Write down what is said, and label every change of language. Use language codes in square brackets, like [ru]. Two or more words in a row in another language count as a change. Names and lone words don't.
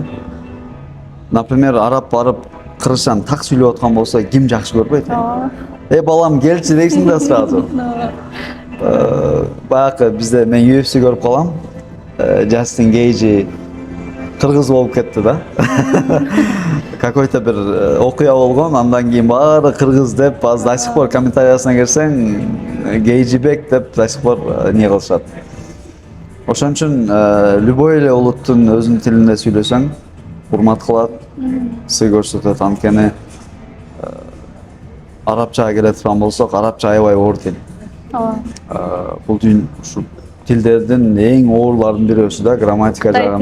[ky] Например, араб барып кыргызчан так сүйлөп аткан болсо, ким жакшы көрбөйт? Балам келчи дейсиң да сразу. Баягы бизде мен UFC көрүп калам. Джастин Гейджи кыргыз болуп кетти да. Какой-то бир окуя болгон, андан кийин баары кыргыз деп, аз [ru] до сих пор [ky] комментариясына кирсең, Гейджибек деп [ru] до сих пор [ky] не кылышат. Ошон үчүн любой эле улуттун өзүнүн тилинде сүйлөсөң, урмат кылат, сый көрсөтөт. Анткени арабчага келе турган болсок, арабча аябай оор тил. Бул ушу тилдердин эң оорларынын бирөөсү да, грамматика жагынан.